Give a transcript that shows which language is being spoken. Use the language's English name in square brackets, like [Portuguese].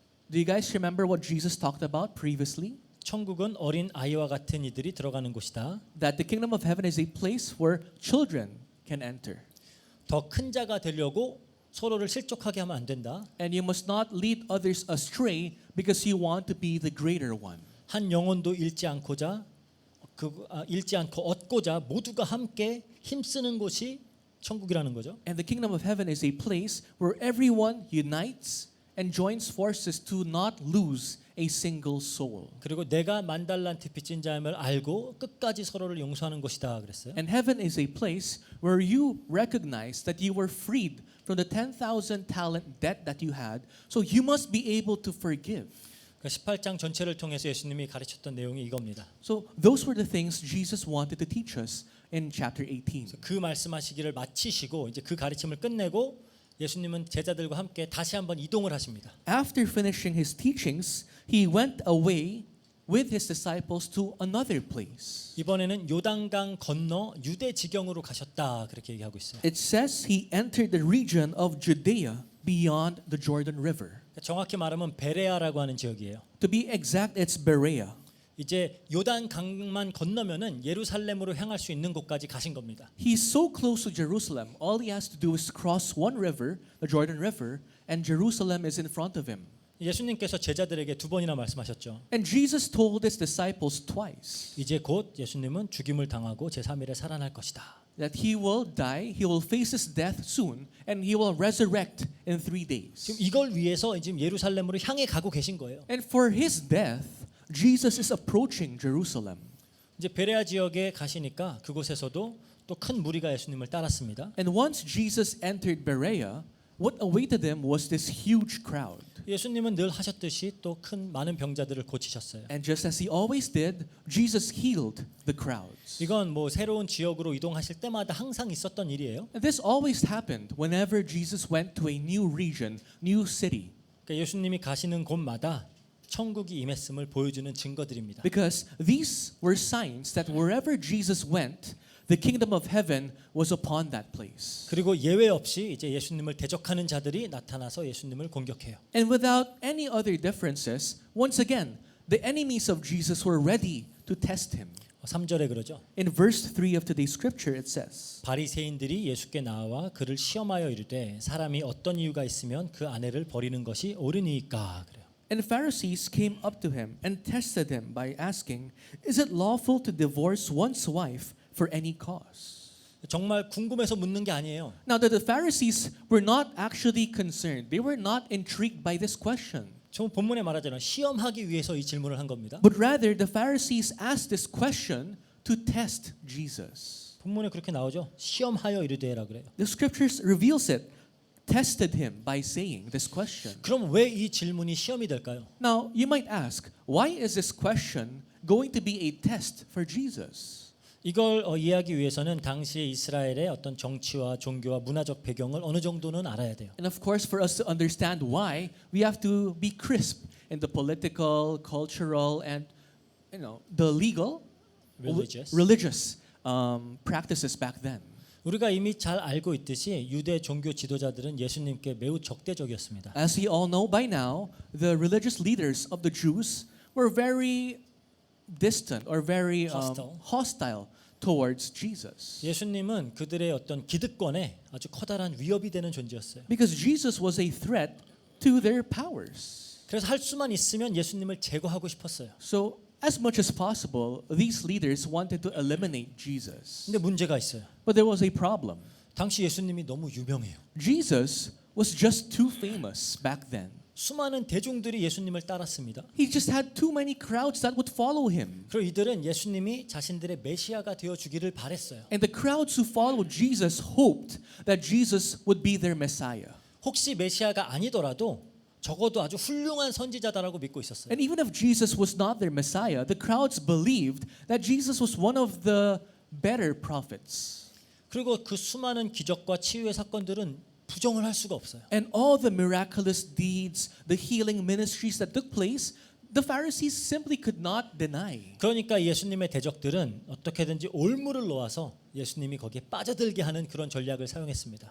[English] Do you guys remember what Jesus talked about previously? [Korean] 천국은 어린 아이와 같은 이들이 들어가는 곳이다. [English] That the kingdom of heaven is a place where children can enter. [Korean] 더 큰 자가 되려고 서로를 실족하게 하면 안 된다. [English] And you must not lead others astray because you want to be the greater one. [Korean] 한 영혼도 잃지 않고자 잃지 않고 얻고자 모두가 함께 힘쓰는 곳이 천국이라는 거죠. [English] And the kingdom of heaven is a place where everyone unites and joins forces to not lose a single soul. [Korean] 그리고 내가 만달란트 빚진 자임을 알고 끝까지 서로를 용서하는 곳이다 그랬어요. [English] And heaven is a place where you recognize that you were freed from the 10,000 talent debt that you had, so you must be able to forgive. [Korean] 18장 전체를 통해서 예수님이 가르쳤던 내용이 이겁니다. [English] So those were the things Jesus wanted to teach us in chapter 18. [Korean] 그 말씀하시기를 마치시고 이제 그 가르침을 끝내고 예수님은 제자들과 함께 다시 한번 이동을 하십니다. [English] After finishing his teachings, he went away with his disciples to another place. [Korean] 이번에는 요단강 건너 유대 지경으로 가셨다 그렇게 얘기하고 있어요. [English] It says he entered the region of Judea beyond the Jordan River. [Korean] 정확히 말하면 베레아라고 하는 지역이에요. [English] To be exact, it's Berea. [Korean] 이제 요단강만 건너면은 예루살렘으로 향할 수 있는 곳까지 가신 겁니다. [English] He's so close to Jerusalem. All he has to do is cross one river, the Jordan River, and Jerusalem is in front of him. [Korean] 예수님께서 제자들에게 두 번이나 말씀하셨죠. [English] And Jesus told his disciples twice [Korean] 이제 곧 예수님은 죽임을 당하고 제3일에 살아날 것이다. [English] that he will die, he will face his death soon, and he will resurrect in 3 days. [Korean] 지금 이걸 위해서 지금 예루살렘으로 향해 가고 계신 거예요. [English] And for his death, Jesus is approaching Jerusalem. [Korean] 이제 베레아 지역에 가시니까 그곳에서도 또 큰 무리가 예수님을 따랐습니다. [English] And once Jesus entered Berea, what awaited him was this huge crowd. [Korean] 예수님은 늘 하셨듯이 또 큰 많은 병자들을 고치셨어요. [English] And just as he always did, Jesus healed the crowds. [Korean] 이건 뭐 새로운 지역으로 이동하실 때마다 항상 있었던 일이에요. [English] And this always happened whenever Jesus went to a new region, new city. [Korean] 그러니까 예수님이 가시는 곳마다 천국이 임했음을 보여주는 증거들입니다. [English] Because these were signs that wherever Jesus went, the kingdom of heaven was upon that place. [Korean] 그리고 예외 없이 이제 예수님을 대적하는 자들이 나타나서 예수님을 공격해요. [English] And without any other differences, once again, the enemies of Jesus were ready to test him. [Korean] 3절에 그러죠. [English] In verse 3 of today's scripture it says, [Korean] 바리새인들이 예수께 나와 그를 시험하여 이르되 사람이 어떤 이유가 있으면 그 아내를 버리는 것이 옳으니까 그래요. [English] And Pharisees came up to him and tested him by asking, is it lawful to divorce one's wife for any cause? [Korean] 정말 궁금해서 묻는 게 아니에요. [English] Now the Pharisees were not actually concerned. They were not intrigued by this question. [Korean] 저 본문에 말하잖아요. 시험하기 위해서 이 질문을 한 겁니다. [English] But rather the Pharisees asked this question to test Jesus. [Korean] 본문에 그렇게 나오죠. 시험하여 이르되라 그래요. [English] The scriptures reveals it. Tested him by saying this question. [Korean] 그럼 왜 이 질문이 시험이 될까요? [English] Now you might ask, why is this question going to be a test for Jesus? [Korean] 이걸 이해하기 위해서는 당시의 이스라엘의 어떤 정치와 종교와 문화적 배경을 어느 정도는 알아야 돼요. [English] And of course, for us to understand why, we have to be crisp in the political, cultural, and the legal, Religious. practices back then. [Korean] 우리가 이미 잘 알고 있듯이 유대 종교 지도자들은 예수님께 매우 적대적이었습니다. [English] As we all know by now, the religious leaders of the Jews were very distant or very hostile towards Jesus. [Korean] 예수님은 그들의 어떤 기득권에 아주 커다란 위협이 되는 존재였어요. [English] Because Jesus was a threat to their powers. [Korean] 그래서 할 수만 있으면 예수님을 제거하고 싶었어요. [English] So, as much as possible, these leaders wanted to eliminate Jesus. [Korean] 근데 문제가 있어요. [English] But there was a problem. [Korean] 당시 예수님이 너무 유명해요. [English] Jesus was just too famous back then. [Korean] 수많은 대중들이 예수님을 따랐습니다. [English] He just had too many crowds that would follow him. [Korean] 그리고 이들은 예수님이 자신들의 메시아가 되어 주기를 바랬어요. [English] And the crowds who followed Jesus hoped that Jesus would be their Messiah. [Korean] 혹시 메시아가 아니더라도 적어도 아주 훌륭한 선지자다라고 믿고 있었어요. [English] And even if Jesus was not their Messiah, the crowds believed that Jesus was one of the better prophets. [Korean] 그리고 그 수많은 기적과 치유의 사건들은 부정을 할 수가 없어요. [English] And all the miraculous deeds, the healing ministries that took place, the Pharisees simply could not deny. [Korean] 그러니까 예수님의 대적들은 어떻게든지 올무를 놓아서 예수님이 거기에 빠져들게 하는 그런 전략을 사용했습니다.